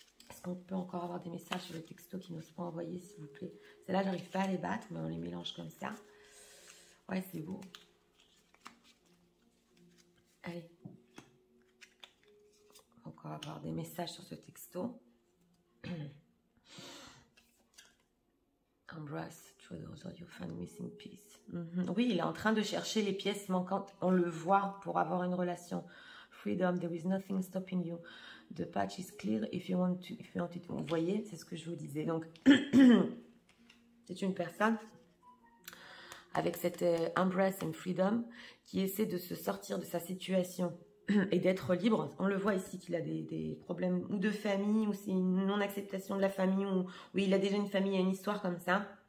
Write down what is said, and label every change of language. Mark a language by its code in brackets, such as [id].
[fr] Est-ce qu'on peut encore avoir des messages sur le texto qui n'osent pas envoyer, s'il vous plaît? Celles-là, j'arrive pas à les battre, mais on les mélange comme ça. Ouais, c'est beau. Allez. On va encore avoir des messages sur ce texto. [en] Embrace through those you find missing piece. [fr] Oui, il est en train de chercher les pièces manquantes. On le voit pour avoir une relation. [en] Freedom, there is nothing stopping you. The patch is clear if you want to. [fr] Vous voyez, c'est ce que je vous disais. Donc, c'est une personne avec cette [en] embrace and freedom [fr] qui essaie de se sortir de sa situation et d'être libre. On le voit ici qu'il a des problèmes ou de famille, ou c'est une non-acceptation de la famille, ou il a déjà une famille et une histoire comme ça.